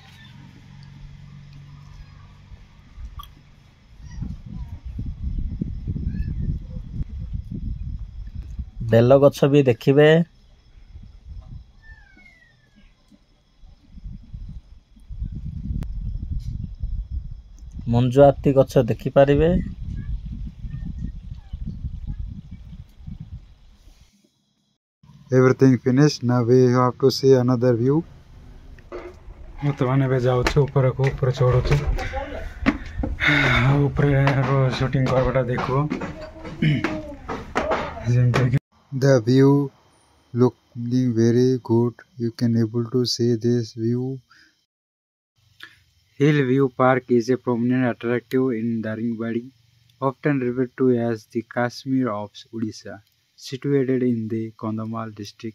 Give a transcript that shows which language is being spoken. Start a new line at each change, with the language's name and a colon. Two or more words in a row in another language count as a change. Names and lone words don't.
Odia: ବେଲ ଗଛ ବି ଦେଖିବେ। ମଞ୍ଜୁଆତି ଗଛ ଦେଖିପାରିବେ।
English: Everything finished. Now we have to see another view.
Odia: ବର୍ତ୍ତମାନ ଏବେ ଯାଉଛୁ ଉପରକୁ, ଉପରେ ଚଢ଼ୁଛୁ। ଉପରେ ସୁଟିଂ କରିବାଟା ଦେଖିବ। ଯେମିତିକି
English: The view looking very good. You can able to see this view. Hillview Park is a prominent attractive in Daringbadi, often referred to as the Kashmir of Odisha, situated in the Kandhamal district.